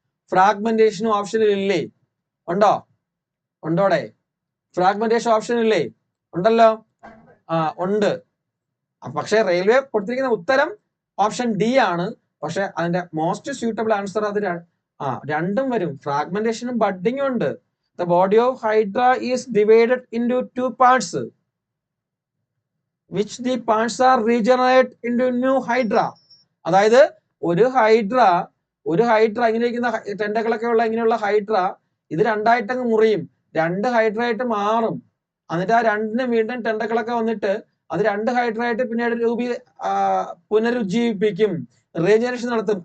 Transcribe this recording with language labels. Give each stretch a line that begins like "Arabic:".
Malayalam: ഫ്രാഗ്മെന്റേഷനും ഓപ്ഷനിൽ ഇല്ലേ? ഉണ്ടോ? ഉണ്ടോടെ? ഫ്രാഗ്മെന്റേഷൻ ഓപ്ഷൻ ഇല്ലേ? ഉണ്ടല്ലോ. ഉണ്ട്. പക്ഷെ റെയിൽവേ കൊടുത്തിരിക്കുന്ന ഉത്തരം ഓപ്ഷൻ ഡി ആണ്. പക്ഷെ അതിന്റെ മോസ്റ്റ് സ്യൂട്ടബിൾ ആൻസർ അത് രണ്ടും വരും. ഫ്രാഗ്മെന്റേഷനും ബഡ്ഡിങ്ങും ഉണ്ട്.
English: The body of Hydra is divided into two parts, which the parts are regenerate into new Hydra.
Malayalam: അതായത് ഒരു ഹൈഡ്ര ഇങ്ങനെ ഇരിക്കുന്ന ടെന്റക്കിളൊക്കെ ഉള്ള ഇങ്ങനെയുള്ള ഹൈഡ്ര ഇത് രണ്ടായിട്ടങ്ങ് മുറിയും, രണ്ട് ഹൈഡ്ര ആയിട്ട് മാറും. എന്നിട്ട് ആ രണ്ടിനും വീണ്ടും ടെന്റക്കിളൊക്കെ വന്നിട്ട് അത് രണ്ട് ഹൈഡ്ര ആയിട്ട് പിന്നീട് പുനരുജ്ജീവിപ്പിക്കും, റീജനറേഷൻ നടത്തും.